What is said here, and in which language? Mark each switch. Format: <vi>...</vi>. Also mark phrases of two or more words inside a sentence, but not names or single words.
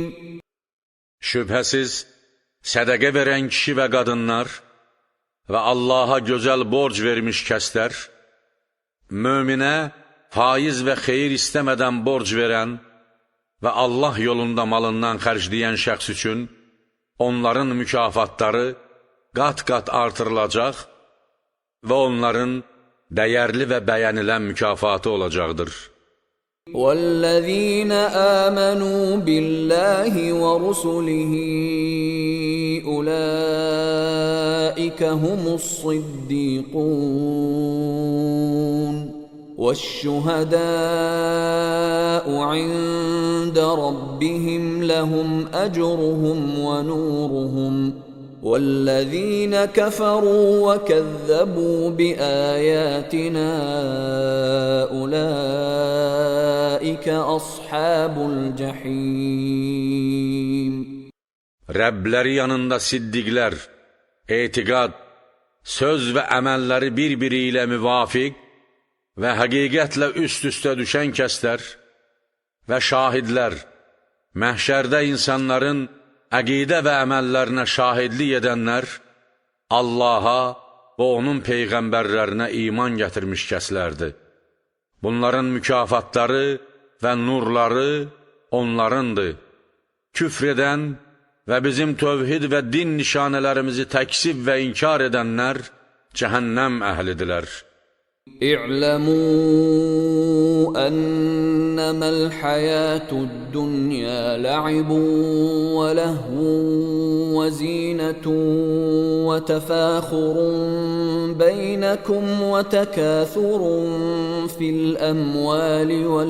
<az>Şübhəsiz, sədəqə verən kişi və qadınlar və Allaha gözəl borc vermiş kəslər, möminə faiz və xeyir istəmədən borc verən və Allah yolunda malından xərcləyən şəxs üçün onların mükafatları qat-qat artırılacaq və onların dəyərli və bəyənilən mükafatı olacaqdır.</az> <ar>وَالَّذِينَ آمَنُوا بِاللَّهِ وَرُسُلِهِ أُولَئِكَ هُمُ الصِّدِّيقُونَ وَالشُّهَدَاءُ عِندَ رَبِّهِمْ لَهُمْ أَجْرُهُمْ وَنُورُهُمْ وَالَّذِينَ كَفَرُوا وَكَذَّبُوا بِآيَاتِنَا أُولَئِكَ أَصْحَابُ الْجَحِيمِ</ar> <az>Rəbləri yanında siddiqlər, etiqad, söz və əməlləri bir-biri ilə müvafiq və həqiqətlə üst-üstə düşən kəslər və şahidlər, məhşərdə insanların əqidə və əməllərinə şahidlik edənlər, Allaha və onun peyğəmbərlərinə iman gətirmiş kəslərdir. Bunların mükafatları və nurları onlarındır. Küfr edən və bizim tövhid və din nişanələrimizi təksib və inkar edənlər cəhənnəm əhlidirlər.</az> <ar>اعلموا أنما الحياة الدنيا لعب ولهو وزينة وتفاخر بينكم وتكاثر في الأموال</ar>